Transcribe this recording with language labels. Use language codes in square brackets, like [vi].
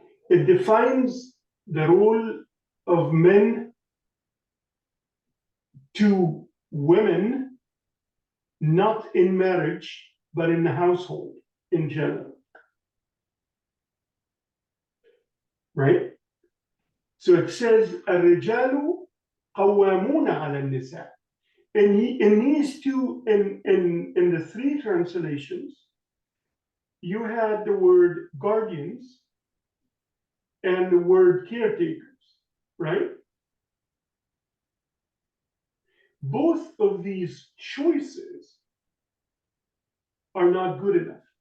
[en] It defines the role of men to women, not in marriage, but in the household in general. Right? [ar] So it says, الرجال قوامون على النساء. [en] In these two, in the three translations, you had the word guardians and the word caretakers, right? Both of these choices are not good enough.